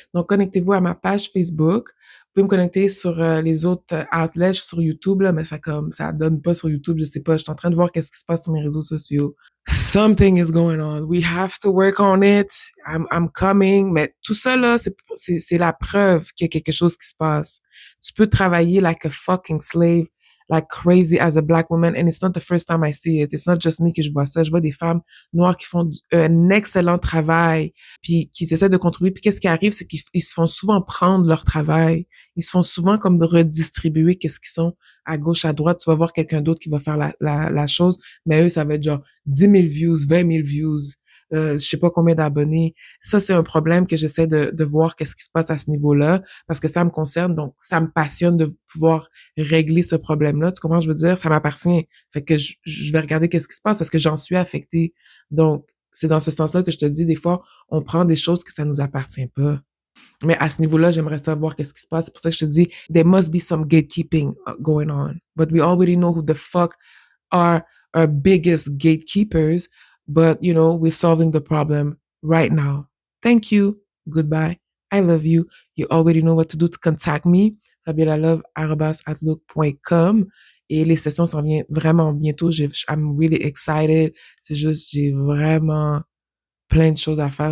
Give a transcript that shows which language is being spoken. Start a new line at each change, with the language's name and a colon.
French: Donc, connectez-vous à ma page Facebook. Vous pouvez me connecter sur les autres outlets sur YouTube, là, mais ça donne pas sur YouTube, je sais pas. Je suis en train de voir qu'est-ce qui se passe sur mes réseaux sociaux.
English: Something is going on. We have to work on it. I'm coming.
French: Mais tout ça, là, c'est la preuve qu'il y a quelque chose qui se passe. Tu peux travailler
English: like a fucking slave, like crazy as a black woman, and it's not the first time I see it. It's not just me
French: que je vois ça. Je vois des femmes noires qui font un excellent travail, puis qui essaient de contribuer. Puis qu'est-ce qui arrive, c'est qu'ils se font souvent prendre leur travail. Ils se font souvent comme redistribuer qu'est-ce qu'ils sont à gauche, à droite. Tu vas voir quelqu'un d'autre qui va faire la chose, mais eux, ça va être genre 10 000 views, 20 000 views, je sais pas combien d'abonnés. Ça, c'est un problème que j'essaie de voir qu'est-ce qui se passe à ce niveau-là, parce que ça me concerne, donc ça me passionne de pouvoir régler ce problème-là. Tu comprends, je veux dire, ça m'appartient. Fait que je vais regarder qu'est-ce qui se passe parce que j'en suis affectée. Donc, c'est dans ce sens-là que je te dis, des fois, on prend des choses que ça nous appartient pas. Mais à ce niveau-là, j'aimerais savoir qu'est-ce qui se passe. C'est pour ça que je te dis,
English: there must be some gatekeeping going on. But we already know who the fuck are our biggest gatekeepers. But, we're solving the problem right now. Thank you. Goodbye. I love you. You already know what to do to contact me. FabiolaLove@outlook.com.
French: Et les sessions s'en viennent vraiment bientôt.
English: I'm really excited.
French: C'est juste, j'ai vraiment plein de choses à faire.